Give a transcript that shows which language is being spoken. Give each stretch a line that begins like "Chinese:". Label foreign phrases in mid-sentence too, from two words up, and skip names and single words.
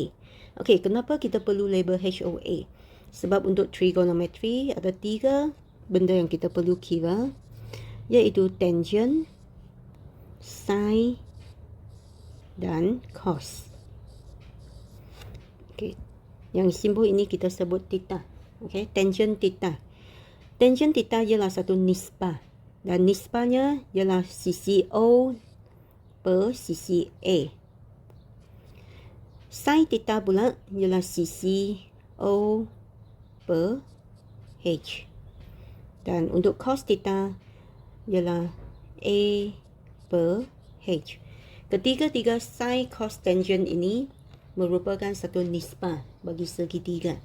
Malay: Okey, kenapa kita perlu label HOA? Sebab untuk trigonometry ada 3 benda yang kita perlu kira iaitu tangent, sin dan cos. Okey, yang simbol ini kita sebut theta. Okey, tangent theta. Tangent theta ialah satu nisbah dan nisbahnya ialah sisi O per sisi A. Sin theta pula ialah sisi O per H. Dan untuk cos theta ialah A per H. Ketiga-tiga sin, cos, tangent ini merupakan satu nisbah bagi segitiga.